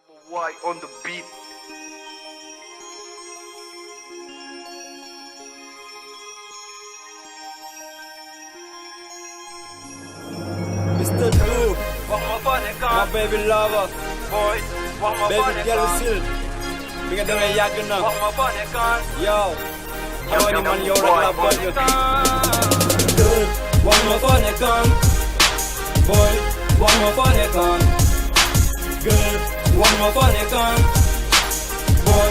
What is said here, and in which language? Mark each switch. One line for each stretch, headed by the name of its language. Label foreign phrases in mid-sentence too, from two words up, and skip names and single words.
English: Why on the beat? Mr. Blue,
Wolof: Wax ma fa ne
English: my
Wolof: kan
English: baby lover, boy.
Wolof: Wax ma fa
English: baby
Wolof: ne
English: girl
Wolof: kan
English: still.
Wolof: Bi nga demee yàgg na. wax ma fa ne kan Yow, xamal ni man yow rek laa bëgg. Good. Wax ma fa ne kan boy. Wax ma fa ne kan good. Wax ma fa ne kan boy.